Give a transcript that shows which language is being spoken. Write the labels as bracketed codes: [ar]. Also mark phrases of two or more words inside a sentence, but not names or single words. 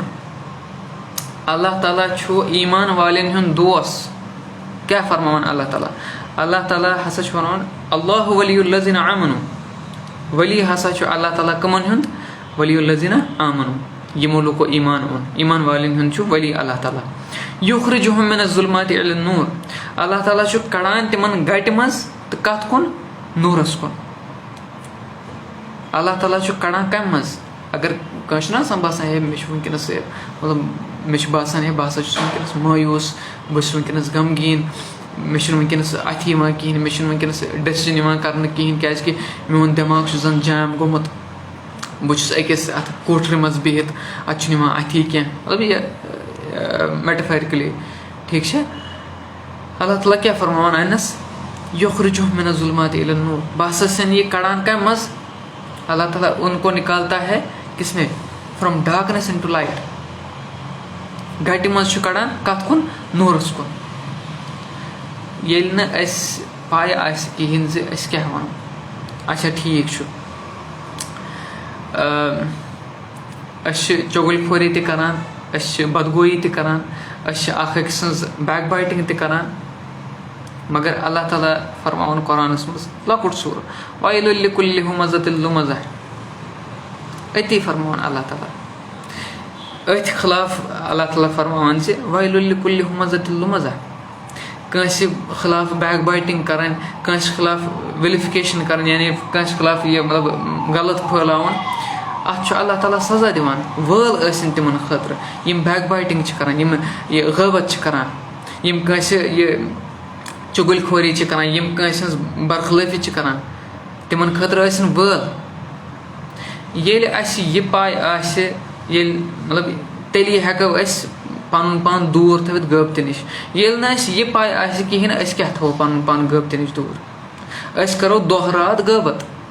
[ks] अल्लाह ताला छु ईमान वालेन हुन दोस। क्या फरमावान अल्लाह ताला हसा छु वनान [ar] اللهُ وليُّ الذين آمنوا [ks] वली हसा छु अल्लाह ताला कमन हुन [ar] وليُّ الذين آمنوا [ks] यमो लोको ईमान वालेन हुन छु वली अल्लाह ताला [ar] يُخرجهم من الظلمات إلى النور. [ks] अल्लाह ताला छु कड़ान तिमन गट मज तो कत कुन नूरस कुन। अल्लाह ताला छु कड़ान कम मज अगर कस ना बासान है मे वनकस मतलब मे बासान है बह वनकस मायूस बस वनकस गमगीन मे वनकस अथ कहें मे वनकस डिसीजन कर कहें क्या मोन दिमाग जन जाम गोमुत बहुत अकिस अत कोठर मज बिहित अथ अथी क्या मतलब ये मेटाफोरिकली [ur] ٹھیک ہے. [ks] अल्लाह ताला क्या फरमान अनस [ar] يُخرجهم من الظلمات إلى النور [ks] बासन ये कड़ान का मज अल्लाह ताला [ur] اُن کو نکالتا ہے کس میں [en] from darkness into light [ks] गट मज कड़ान कत कुन नूरस कुन ये पाय कहें क्या वन अच्छा ठीक चुगलखोरी तरान बदगोई तरान अख सज [en] back biting [ks] तरान मगर अल्लाह ताला फरमान कुरानस मज लकुट सूर [ar] ويلٌ لكلِّ همزةٍ لمزة [ks] अति फरमान अल्लाह ताला अथ खिलाफ अल्लाह ताला फरमान से [ar] ويلٌ لكلِّ همزةٍ لمزة [ks] कंस खिलाफ [en] back biting [ks] करान कंस खिलाफ विलिफिकेशन करान यानी कंस खिलाफ ये मतलब गलत फैलावन अत अल्लाह ताला सजा दिवान वल ٲسِن तिमन खतर यम [en] back biting [ks] करान यम ये गैबत करान यम कंस ये चुगलखोरी करान यम कंस बरखलाफी करान तिमन खतर ٲسِن वल येल अस ये पाय आसे येल मतलब तेली हेको अस पन पान दूर थवित गैबत नश येल न ये पाय आसे कहें अस क्या थो पन पान गैबत नश दूर अस करो दोह रात गैबत